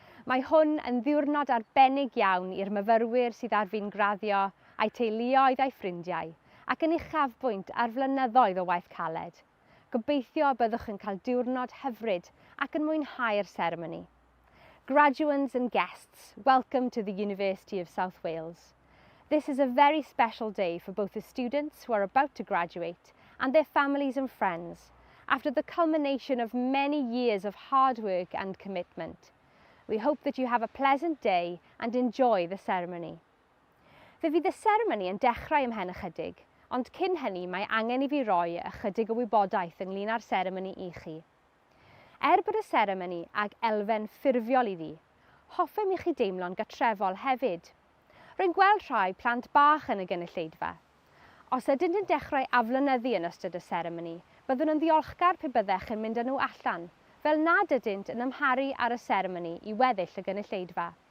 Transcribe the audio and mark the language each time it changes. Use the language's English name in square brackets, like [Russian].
[Welsh] Mae hwn yn ddiwrnod arbennig iawn i'r myfyrwyr sydd ar fi'n graddio, a'i teuluoedd a'i ffrindiau, ac yn uchafbwynt ar flynyddoedd o waith caled. Gobeithio y byddwch yn cael diwrnod hyfryd ac yn mwynhau'r seremoni. [English] Graduates and guests, welcome to the University of South Wales. This is a very special day for both the students who are about to graduate and their families and friends, after the culmination of many years of hard work and commitment. We hope that you have a pleasant day and enjoy the ceremony. [Welsh] Fe fydd y seremoni yn dechrau ymhen ychydig, ond cyn hynny mae angen I fi roi ychydig o wybodaeth ynglŷn â'r seremoni I chi. Bod y seremoni ag elfen ffurfiol iddi, hoffem I chi deimlo'n gatrefol hefyd. Rwy'n gweld rhai plant bach yn y gynulleidfa. Os ydyn nhw'n dechrau aflonyddu yn ystod y seremoni, byddwn yn ddiolchgar pe byddech yn mynd â nhw allan, fel nad ydynt yn ymharu ar y seremoni I weddill y gynulleidfa.